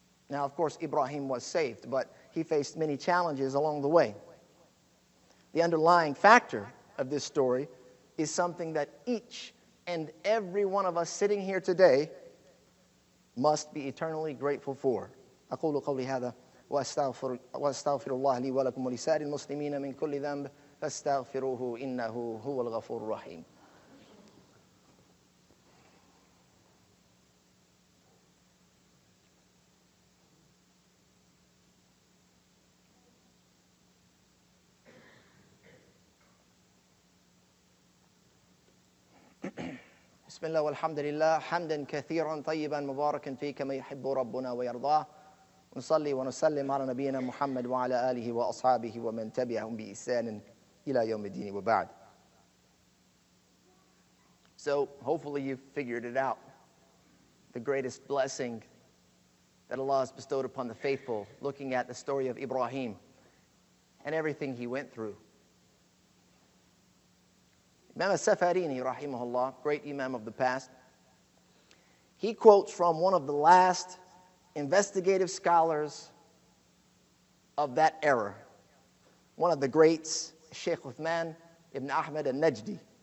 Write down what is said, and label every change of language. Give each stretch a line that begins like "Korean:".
English: Now, of course, Ibrahim was saved, but he faced many challenges along the way. The underlying factor of this story is something that each and every one of us sitting here today must be eternally grateful for.
Arabic: أقول قولي هذا وأستغفر الله لي ولكم ولسائر المسلمين من كل ذنب فاستغفروه إنه هو الغفور الرحيم. بسم الله والحمد لله حمدا كثيرا طيبا مباركا فيه كما يحب ربنا ويرضاه ونصلي ونسلم على نبينا محمد وعلى آله وأصحابه ومن تبعهم بإحسان إلى يوم الدين وبعد.
English: So hopefully you've figured it out. The greatest blessing that Allah has bestowed upon the faithful, looking at the story of Ibrahim and everything he went through. Imam al-Safarini, rahimahullah, great Imam of the past, he quotes from one of the last investigative scholars of that era, one of the greats, Sheikh Uthman ibn Ahmad al-Najdi.